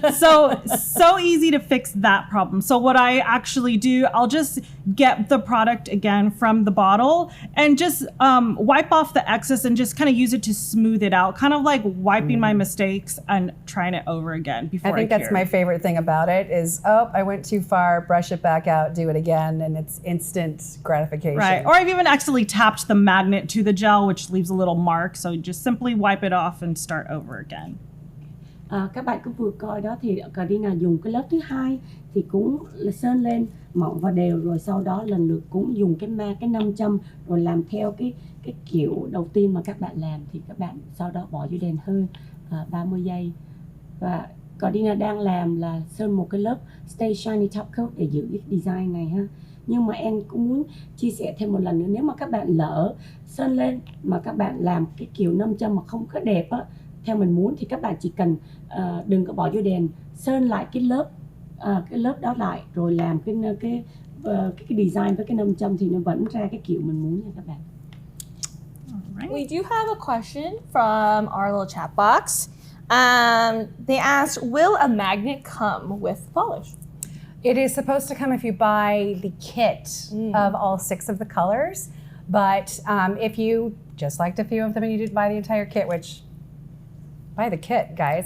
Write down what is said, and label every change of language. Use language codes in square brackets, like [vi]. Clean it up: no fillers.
[en] So easy to fix that problem. So what I actually do, I'll just get the product again from the bottle and just wipe off the excess and just kind of use it to smooth it out, kind of like wiping my mistakes and trying it over again before I think that's my favorite thing about it is, oh, I went too far, brush it back out, do it again, and it's instant gratification. Right. Or I've even actually tapped the magnet to the gel, which leaves a little mark. So just simply wipe it off and start over again. [vi] Các bạn cũng vừa coi đó, thì Gardena dùng cái lớp thứ 2 thì cũng sơn lên mỏng và đều, rồi sau đó lần lượt cũng dùng cái nam châm rồi làm theo cái kiểu đầu tiên mà các bạn làm, thì các bạn sau đó bỏ vô đèn hơi 30 giây. Và Gardena đang làm là sơn một cái lớp Stay Shiny Top Coat để giữ cái design này ha. Nhưng mà em cũng muốn chia sẻ thêm một lần nữa, nếu mà các bạn lỡ sơn lên mà các bạn làm cái kiểu nam châm mà không có đẹp á, theo mình muốn, thì các bạn chỉ cần đừng có bỏ vô đèn, sơn lại cái lớp đó lại rồi làm cái design với cái nam châm thì nó vẫn ra cái kiểu mình muốn nha các bạn. [en] Right. We do have a question from our little chat box. They asked, will a magnet come with polish? It is supposed to come if you buy the kit of all 6 of the colors. But if you just liked a few of them and you did buy the entire kit, which buy the kit, guys.